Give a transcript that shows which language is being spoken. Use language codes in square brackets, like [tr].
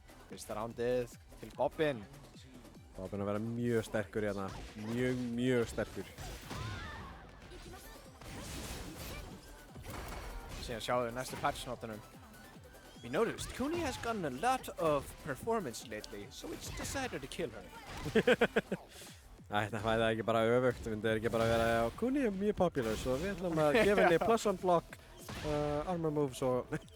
[is] Fyrsta rándið til Bobbin. Það var búinn að vera mjög sterkur hérna. Mjög sterkur. Síðan sjáum við næstu patchnotunum. [en] We noticed Kuni has gotten a lot of performance lately, so it's decided to kill her. [is] Það væri ekki bara öfugt, það myndi ekki bara vera að Kuni er mjög popular, svo við ætlum að gefa henni [en] plus one block, armor moves [is] og...